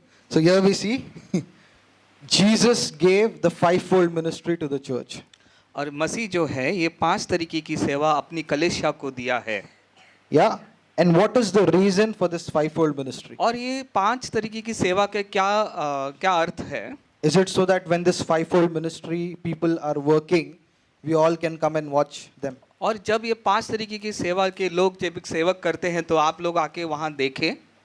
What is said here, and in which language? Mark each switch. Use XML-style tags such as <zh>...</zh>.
<en>So here we see Jesus gave the 5-fold ministry to the church.</en> <hi>और मसीह जो है ये 5 तरीके की सेवा अपनी कलीसिया को दिया है।</hi> <en>या and what is the reason for this 5-fold ministry?</en> <hi>और ये 5 तरीके की सेवा के क्या अर्थ है?</hi> <en>Is it so that when this 5-fold ministry people are working, we all can come and watch them?</en> <hi>और जब ये 5 तरीके की सेवा के लोग जब सेवक करते हैं तो आप लोग आके वहाँ देखें।</hi>